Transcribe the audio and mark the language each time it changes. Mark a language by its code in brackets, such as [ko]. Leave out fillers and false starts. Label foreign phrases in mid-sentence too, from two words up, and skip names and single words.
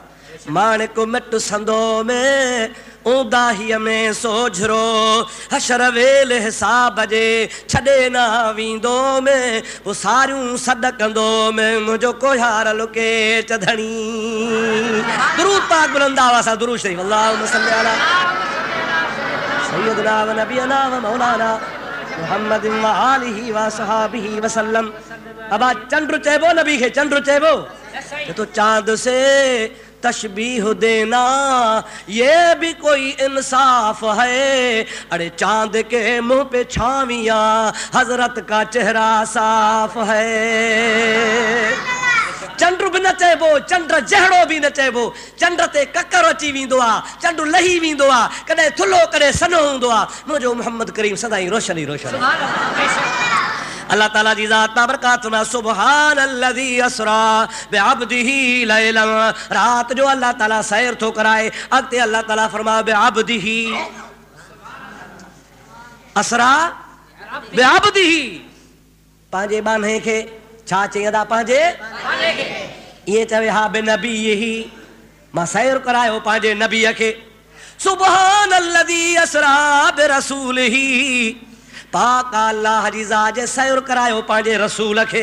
[sd] माणिक मिट संदो में ऊंदाहीअ में सोझरो हशर वेल हिसाब जे छॾे न वेंदो में पोइ सारियूं सॾ कंदो में मुंहिंजो कोहार लुके चधणी। दुरूद पाक बुलंद आवाज़ सां दुरूद शरीफ [ar] اللهم صل على سيدنا ونبينا ومولانا محمد وآله وصحبه وسلم. [sd] अबा चंड चइबो नबी खे चंड चइबो [ur] تو چاند سے تشبیہ دینا یہ بھی کوئی انصاف ہے. ارے چاند کے منہ پہ چھائیاں حضرت کا چہرہ صاف ہے. [sd] चंड भी न चइबो, चंड जहिड़ो भी न चइबो। चंड ते ककर अची वेंदो आ, चंड लही वेंदो आ, कॾहिं थुलो कॾहिं सनो हूंदो आ। मुंहिंजो मोहम्मद करीम सदाई रोशनी रोशन। अल्लाह ताला जी ज़ात बाबरकात में [ar] سبحان الذي أسرى بعبده ليلا. [sd] रात जो अल्लाह ताला सैर थो कराए। अॻिते अल्लाह ताला फरमा [ar] بعبده أسرى بعبده. [sd] पंहिंजे बाने खे छा चईंदा? पंहिंजे ये चवे हा बिनबीही मां सैर करायो पंहिंजे नबीअ खे। [ar] سبحان الذي أسرى برسوله [sd] पाक अल्लाह जी ज़ात जे सैर करायो पंहिंजे रसूल खे।